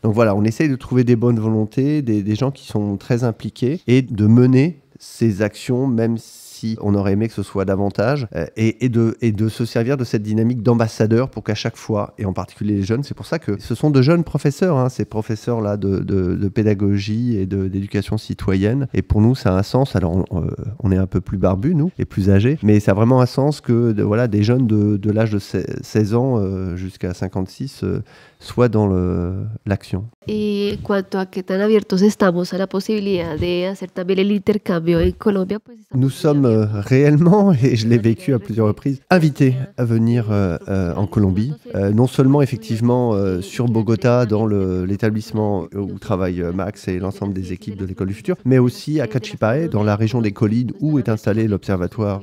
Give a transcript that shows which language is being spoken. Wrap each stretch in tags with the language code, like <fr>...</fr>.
<fr>Donc voilà, on essaye de trouver des bonnes volontés, des gens qui sont très impliqués et de mener ces actions, même si on aurait aimé que ce soit davantage, et de se servir de cette dynamique d'ambassadeur pour qu'à chaque fois, et en particulier les jeunes, c'est pour ça que ce sont de jeunes professeurs, ces professeurs-là de pédagogie et d'éducation citoyenne, et pour nous ça a un sens. Alors on est un peu plus barbus, nous, et plus âgés, mais ça a vraiment un sens que des jeunes de l'âge de 16 ans jusqu'à 56 soient dans l'action.</fr> <es>Y cuanto a qué tan abiertos estamos a la posibilidad de hacer también el intercambio en Colombia, pues</es> <fr>nous sommes réellement, et je l'ai vécu à plusieurs reprises, invités à venir en Colombie. Non seulement effectivement sur Bogota, dans l'établissement où travaillent Max et l'ensemble des équipes de l'école du futur, mais aussi à Cachipae, dans la région des collines où est installé l'observatoire.</fr>